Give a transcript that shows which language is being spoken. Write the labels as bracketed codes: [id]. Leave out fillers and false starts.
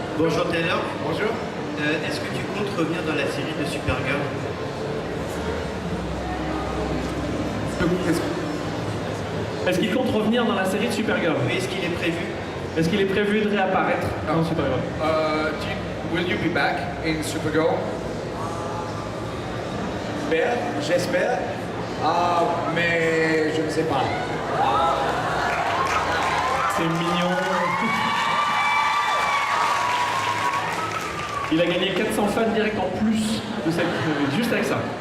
[fr] Bonjour Taylor. Bonjour. Est-ce que tu comptes revenir dans la série de Supergirl? Est-ce qu'il compte revenir dans la série de Supergirl? Oui, est-ce qu'il est prévu? Est-ce qu'il est prévu de réapparaître dans Supergirl? [en] Will you be back in Supergirl? [fr] J'espère, mais je ne sais pas. C'est mignon. Il a gagné 400 fans direct en plus de cette juste avec ça.